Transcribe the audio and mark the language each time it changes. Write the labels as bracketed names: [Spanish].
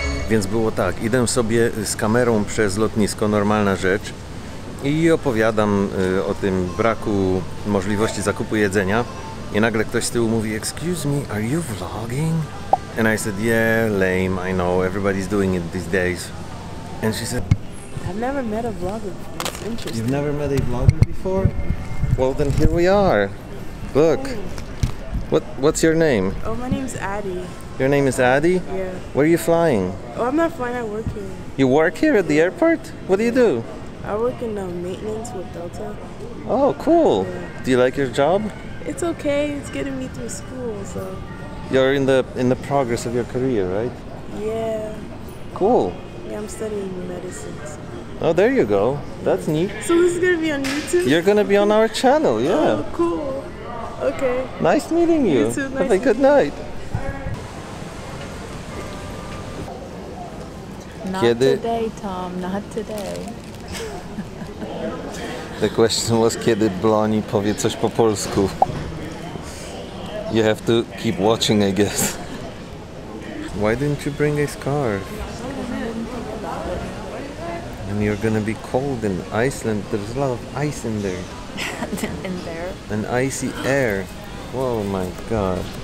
[Polish] Więc było tak, idę sobie z kamerą przez lotnisko, normalna rzecz, i opowiadam o tym braku możliwości zakupu jedzenia i nagle ktoś z tyłu mówi: "Excuse me, are you vlogging?" [English] And I said, "Yeah, lame, I know, everybody's doing it these days." And she said, I've never met a vlogger before. It's interesting. "You've never met a vlogger before? Well, then here we are. Look. What's your name? Oh, my name's Addie. Your name is Addie? Yeah. Where are you flying? Oh, I'm not flying. I work here. You work here at the airport? What do you do?" I work in maintenance with Delta. Oh, cool. Yeah. Do you like your job? It's okay. It's getting me through school, so You're in the progress of your career, right? yeah. Cool. Yeah, I'm studying medicine. So. Oh, there you go. That's neat. So this is gonna be on YouTube. You're gonna be on our channel, yeah. Oh, cool. Okay. Nice meeting you. You too, nice Have a good night. Not [Polish] Kiedy- [English] today, Tom, not today. The question was, kiedy Bloni powie coś po polsku. You have to keep watching, I guess. Why didn't you bring a scarf? And you're gonna be cold in Iceland. There's a lot of ice in there. In there, And icy air. Whoa, my God.